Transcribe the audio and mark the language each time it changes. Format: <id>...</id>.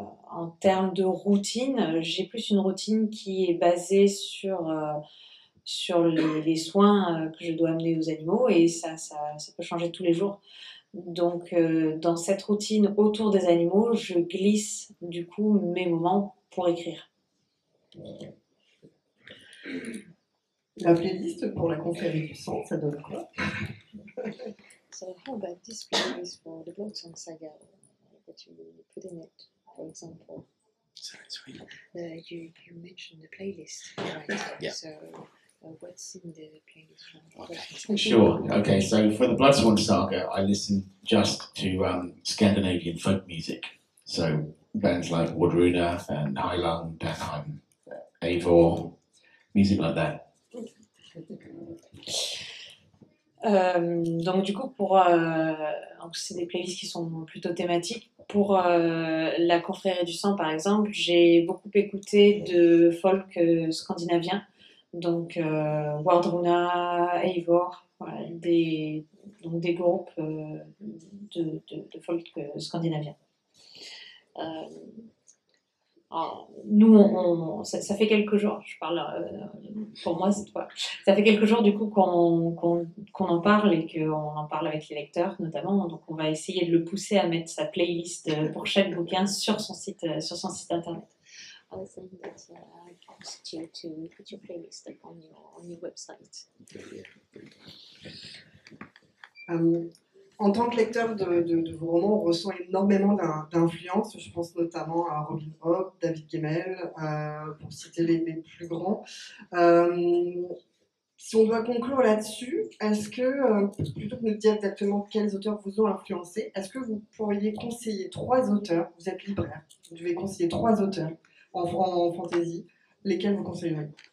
<fr>En termes de routine, j'ai plus une routine qui est basée sur les soins que je dois amener aux animaux et ça peut changer tous les jours. Donc, dans cette routine autour des animaux, je glisse du coup mes moments pour écrire. La playlist pour la confrérie du sang, ça donne quoi?</fr> <en>So, how about this playlist for the Blood Song Saga that you put in it, for example? Sorry. You mentioned the playlist, right? Yeah. So, what's in the playlist? Okay. Sure. Okay, so for the Bloodsworn Saga, I listen just to Scandinavian folk music. So bands like Wodruna and Heilung, Danheim, Eivor, music like that.</en> <fr>Donc du coup, c'est des playlists qui sont plutôt thématiques. Pour la confrérie du sang, par exemple, j'ai beaucoup écouté de folk scandinavien. Donc, Wardruna, Eivor, voilà, des groupes de folk scandinaviens. Nous, ça fait quelques jours, je parle pour moi cette fois, ça fait quelques jours du coup qu'on en parle et qu'on en parle avec les lecteurs notamment, donc on va essayer de le pousser à mettre sa playlist pour chaque bouquin sur son site internet.</fr> <en>I was saying that I asked you to put your playlist up on your website.</en> <fr>En tant que lecteur de vos romans, on ressent énormément d'influence. Je pense notamment à Robin Hobb, David Gemmell, pour citer les plus grands. Si on doit conclure là-dessus, est-ce que, plutôt que de nous dire exactement quels auteurs vous ont influencé, est-ce que vous pourriez conseiller 3 auteurs, vous êtes libraire, vous devez conseiller 3 auteurs en fantasy, lesquels vous conseilleriez?</fr>